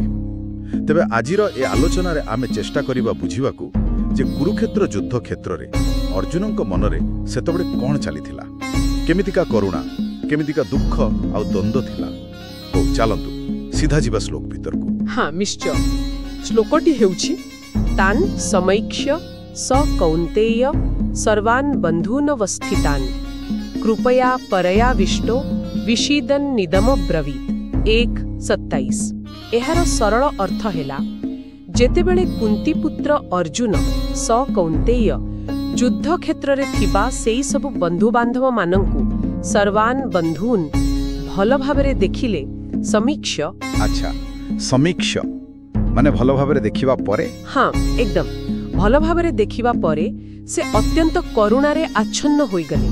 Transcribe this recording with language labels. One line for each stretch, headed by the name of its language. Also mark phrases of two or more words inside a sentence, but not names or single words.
Odia: ତେବେ ଆଜିର ଏ ଆଲୋଚନା ରେ ଆମେ ଚେଷ୍ଟା କରିବା ବୁଝିବାକୁ ଯେ କୁରୁକ୍ଷେତ୍ର ଯୁଦ୍ଧ କ୍ଷେତ୍ର ରେ ଅର୍ଜୁନଙ୍କ ମନରେ ସେତେବେଳେ କଣ ଚାଲିଥିଲା, କେମିତିକା କରୁଣା, କେମିତିକା ଦୁଃଖ ଆଉ ଦ୍ୱନ୍ଦ୍ୱ ଥିଲା। ହୋ ଚାଲନ୍ତୁ ସିଧା ଯିବା ଶ୍ଲୋକ ଭିତର କୁ। ହଁ ନିଶ୍ଚୟ। ଶ୍ଲୋକଟି ହେଉଛି
Sanskrit: तान समैक्ष्य स कौन्तेय सर्वान् बन्धूनवस्थितान् कृपया परयाविष्टो विषीदन निदम ब्रवीत
Odia: 1:27। ଏହାର ସରଳ ଅର୍ଥ ହେଲା ଯେତେବେଳେ କୁନ୍ତୀ ପୁତ୍ର ଅର୍ଜୁନ
Sanskrit: स कौन्तेय
Odia: ଯୁଦ୍ଧ କ୍ଷେତ୍ର ରେ ଥିବା ସେଇ ସବୁ ବନ୍ଧୁ ବାନ୍ଧବ ମାନଙ୍କୁ
Sanskrit: सर्वान् बंधून
Odia: ଭଲ ଭାବରେ ଦେଖିଲେ ସମୀକ୍ଷ। ଅଚ୍ଛା, ସମୀକ୍ଷ ମାନେ ଭଲ ଭାବରେ ଦେଖିବା ପରେ? ହଁ ଏକଦମ ଭଲ ଭାବରେ ଦେଖିବା ପରେ ସେ ଅତ୍ୟନ୍ତ କରୁଣାରେ ଆଚ୍ଛନ୍ନ ହୋଇ ଗଲେ।